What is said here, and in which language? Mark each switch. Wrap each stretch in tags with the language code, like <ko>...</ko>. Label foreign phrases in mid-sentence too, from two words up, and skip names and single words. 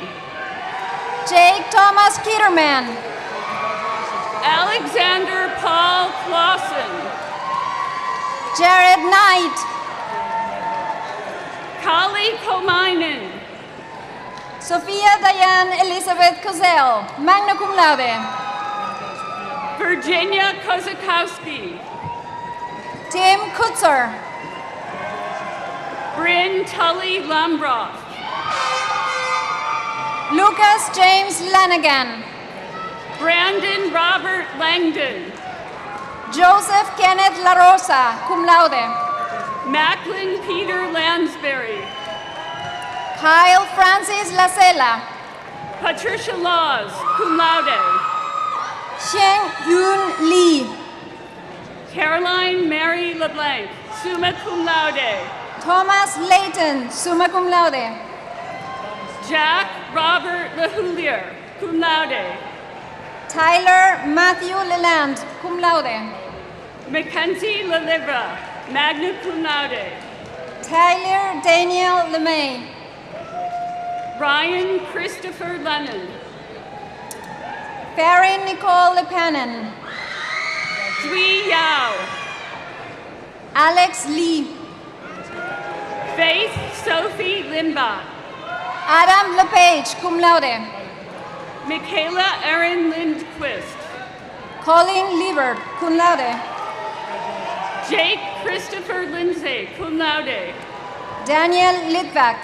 <en>Jake Thomas Kitterman. Alexander Paul Clausen. Jared Knight. Kali Komainen. Sophia Diane Elizabeth Cozell,</en> <la>magna cum laude.</la> <en>Virginia Kozakowski. Tim Kutzer. Bryn Tully Lambroff. Lucas James Lanigan. Brandon Robert Langdon. Joseph Kenneth La Rosa,</en> <la>cum laude.</la> <en>Macklin Peter Lansbury. Kyle Francis Lacela. Patricia Laws,</en> <la>cum laude.</la> <en>Xiang Yun Lee. Caroline Mary LeBlanc,</en> <la>summa cum laude.</la> <en>Thomas Layton,</en> <la>summa cum laude.</la> <en>Jack Robert LeHoulier,</en> <la>cum laude.</la> <en>Tyler Matthew Leland,</en> <la>cum laude.</la> <en>Mackenzie LeLivra,</en> <la>magna cum laude.</la> <en>Tyler Daniel LeMay. Ryan Christopher Lennon. Farron Nicole Lepanen. Zui Yao. Alex Lee. Faith Sophie Limba. Adam LePage,</en> <la>cum laude.</la> <en>Michaela Erin Lindquist. Colin Liebert,</en> <la>cum laude.</la> <en>Jake Christopher Lindsay,</en> <la>cum laude.</la> <en>Daniel Litvak.</en>